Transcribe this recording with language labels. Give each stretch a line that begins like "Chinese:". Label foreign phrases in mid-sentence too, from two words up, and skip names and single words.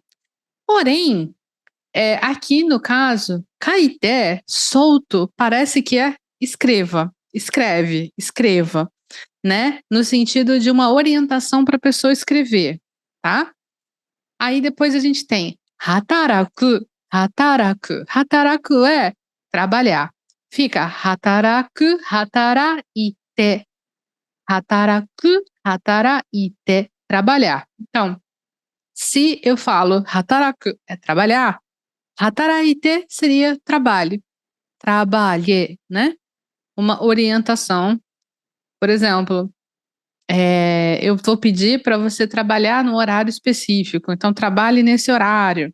Portuguese: Porém, aqui no caso, kaite, solto, parece que é escreva, escreve, escreva, né? No sentido de uma orientação para a pessoa escrever, tá? Aí depois a gente tem
Japanese: 働く、働く.
Portuguese: Hataraku é trabalhar. Fica
Japanese: 働く、働いて. 働く、働いて,
Portuguese: trabalhar. Então, se eu falo hataraku é trabalhar, hataraite seria trabalhe, trabalhe, né? Uma orientação. Por exemplo, eu vou pedir para você trabalhar no horário específico, então trabalhe nesse horário.